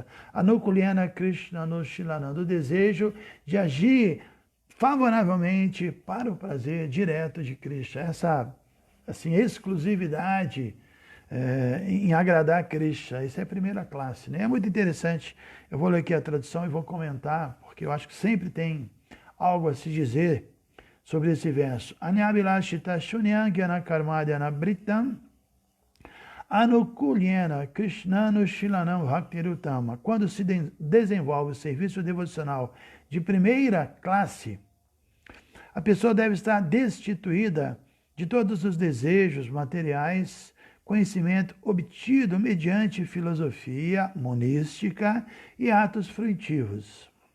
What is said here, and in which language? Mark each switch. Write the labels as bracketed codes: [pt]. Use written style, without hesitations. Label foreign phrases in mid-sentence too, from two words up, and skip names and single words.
[sa] Anukulyena Krishna Anushilana, [pt] do desejo de agir favoravelmente para o prazer direto de Krishna. Essa, assim, exclusividade em agradar a Krishna. Isso é a primeira classe, né? É muito interessante. Eu vou ler aqui a tradução e vou comentar, porque eu acho que sempre tem algo a se dizer sobre esse verso. [sa] Anyabilashita shunyangyana karmadhyana britam anukulyena krishnanu shilanam bhaktirutama. [pt] Quando se desenvolve o serviço devocional de primeira classe, a pessoa deve estar destituída de todos os desejos materiais, conhecimento obtido mediante filosofia monística e atos fruitivos.